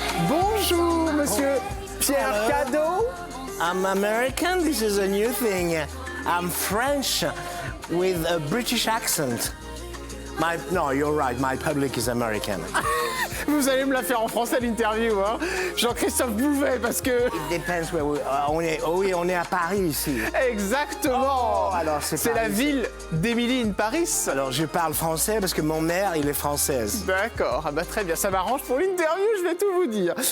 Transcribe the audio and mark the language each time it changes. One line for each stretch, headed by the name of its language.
French: Bonjour, monsieur Pierre Cadeau.
English: I'm American, this is a new thing. I'm French with a British accent. No, you're right, my public is American.
French: Vous allez me la faire en français l'interview, hein. Jean-Christophe Bouvet, parce que...
English: It depends where
French: on est à Paris ici. Exactement. Oh, alors c'est la ville d'Emily in Paris. Alors je parle français parce que mon mère, il est française. D'accord, ah bah très bien, ça m'arrange pour l'interview, je vais tout vous dire.